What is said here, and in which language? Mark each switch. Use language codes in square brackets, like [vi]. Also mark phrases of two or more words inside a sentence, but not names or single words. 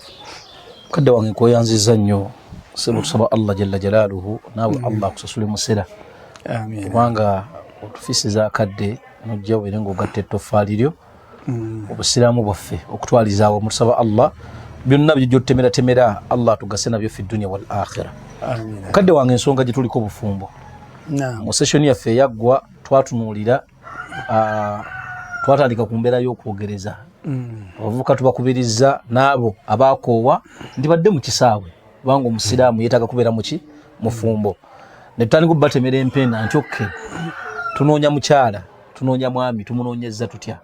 [lg] Kadde wange nkweyanziza nnyo sebo tusaba Allah [ar] جل جلاله [lg] naawe Allah akusasule musera kubanga otufisiza akadde nojja were ng'ogatta ettoffaali lyo obusiraamu bwaffe okutwalizaawo musaba Allah byonna bijjo tutemera Allah atugase nabyo [ar] في الدنيا والآخرة. [lg] Kadde wange ensonga gye tuliko obufumbo mu session yaffe yaggwa twatunuulira twatandika ku mbeera y'okwogereza abavubuka tubakubiriza n'abo abaakoowa nti badde mu kisaawe kubanga omusiraamu yeetaaga kubeera muki mufumbo ne tutandika okubatemera empenda nti okke tunoonya mukyala tunoonya mwami tumunoonyezza tutya.